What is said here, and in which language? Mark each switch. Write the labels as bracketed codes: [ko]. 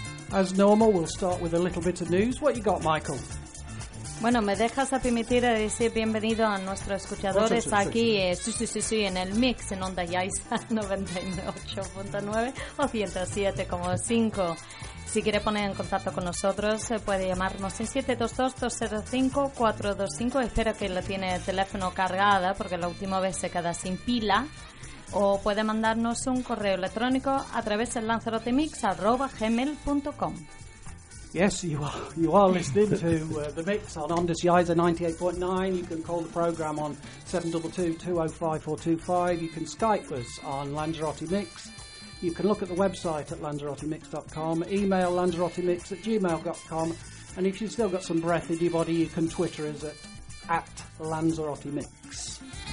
[en] As normal, we'll start with a little bit of news. What you got, Michael? [es] Bueno, me dejas a permitir a decir bienvenido a nuestros escuchadores aquí en el mix en Onda Yaiza 98.9 o 107.5. Si quiere poner en contacto con nosotros, puede llamarnos en 722-205-425. Espero que lo tiene el teléfono cargado porque la última vez se queda sin pila. O puede mandarnos un correo electrónico a través del lanzarotemix@gmail.com. [en] Yes, you are listening to The Mix on Ondas Yaiza 98.9. You can call the programme on 722-205-425. You can Skype us on Lanzarote Mix. You can look at the website at lanzarotemix.com, email lanzarotemix@gmail.com, and if you've still got some breath in your body, you can Twitter us at Lanzarote Mix.